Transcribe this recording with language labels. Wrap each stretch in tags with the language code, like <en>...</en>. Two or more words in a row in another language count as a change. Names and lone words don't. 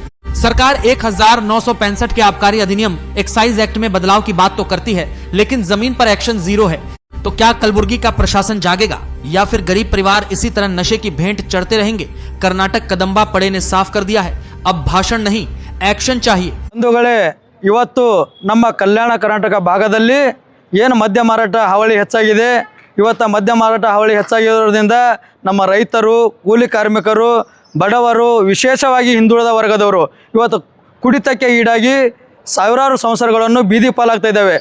<hi>सरकार 1965 के आबकारी अधिनियम</hi> <en>excise act</en> <hi>में बदलाव की बात तो करती है, लेकिन जमीन पर एक्शन जीरो है। तो क्या कलबुर्गी का प्रशासन जागेगा या फिर गरीब परिवार इसी तरह नशे की भेंट चढ़ते रहेंगे। कर्नाटक कदम्बा पड़े ने साफ कर दिया है, अब भाषण नहीं एक्शन चाहिए।</hi> <kn>बंधुಗಳೇ, ಇವತ್ತು ನಮ್ಮ ಕಲ್ಯಾಣ ಕರ್ನಾಟಕ ಭಾಗದಲ್ಲಿ ಏನು ಮದ್ಯ ಮಾರಾಟ ಹಾವಳಿ ಹೆಚ್ಚಾಗಿದೆ। ಇವತ್ತು ಮದ್ಯ ಮಾರಾಟ ಹಾವಳಿ ಹೆಚ್ಚಾಗಿರೋದ್ರಿಂದ ನಮ್ಮ ರೈತರು, ಕೂಲಿ ಕಾರ್ಮಿಕರು, ಬಡವರು, ವಿಶೇಷವಾಗಿ ಹಿಂದುಳಿದ ವರ್ಗದವರು ಇವತ್ತು ಕುಡಿತಕ್ಕೆ ಈಡಾಗಿ ಸಾವಿರಾರು ಸಂಸಾರಗಳನ್ನು ಬೀದಿ ಪಾಲಾಗ್ತಾ ಇದ್ದಾವೆ।</kn>